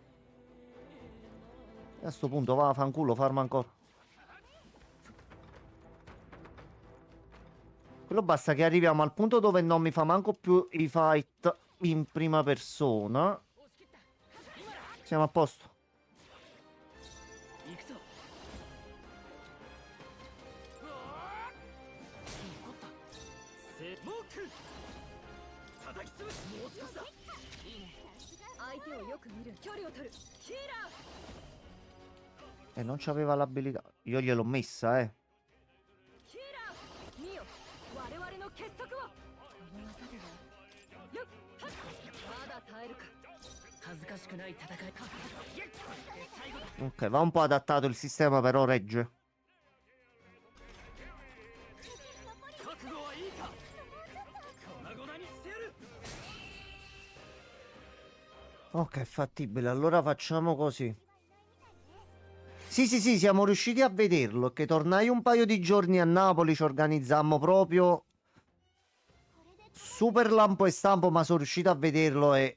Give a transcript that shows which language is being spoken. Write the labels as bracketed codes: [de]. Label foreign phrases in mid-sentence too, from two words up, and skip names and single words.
[it] E a sto punto va a fanculo, farma ancora. Quello basta che arriviamo al punto dove non mi fa manco più i fight in prima persona. Siamo a posto. [ja] 行くぞ。残ったせモーク叩き潰す。もう少しだ。いいね。相手をよく見る距離を取るヒーラー [it] E non c'aveva l'abilità. Io gliel'ho messa, [ja] ヒーラー見よ我々の結束をこの技ではよっはっまだ耐えるか恥ずかしくない戦いか。最後だ。 [it] Ok, va un po' adattato il sistema, però regge. [ja] 覚悟はいいか。粉々にしてやる。 [it] Ok, è fattibile. Allora facciamo così. Sì, sì, sì, siamo riusciti a vederlo. Che tornai un paio di giorni a Napoli, ci organizzammo proprio super lampo e stampo, ma sono riuscito a vederlo e...